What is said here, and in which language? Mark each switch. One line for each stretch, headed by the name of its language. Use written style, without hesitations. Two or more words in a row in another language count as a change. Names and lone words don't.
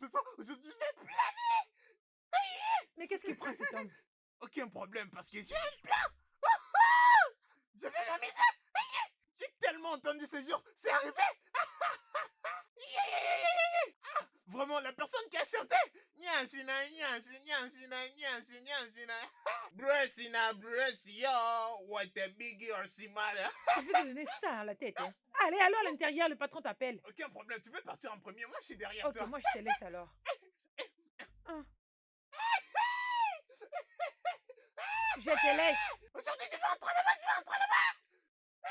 French: Aujourd'hui, je vais planer. Mais qu'est-ce qui prend cet homme? Aucun problème parce que j'ai un plan. Je vais m'amuser. J'ai tellement vraiment entendu ce jour. C'est arrivé. Vraiment, la personne qui a chanté. Nyansina, nyansi, nyansina, nyansi, nyansina. Bressina, bressio. What a biggie or simala. Je vais te donner ça à la tête. Hein. Allez, allons à l'intérieur, le patron t'appelle. Aucun problème, tu peux partir en premier. Moi, je suis derrière Ok, toi. moi je te laisse alors. Hein, je te laisse. Aujourd'hui, je vais entrer là-bas, je vais entrer là-bas.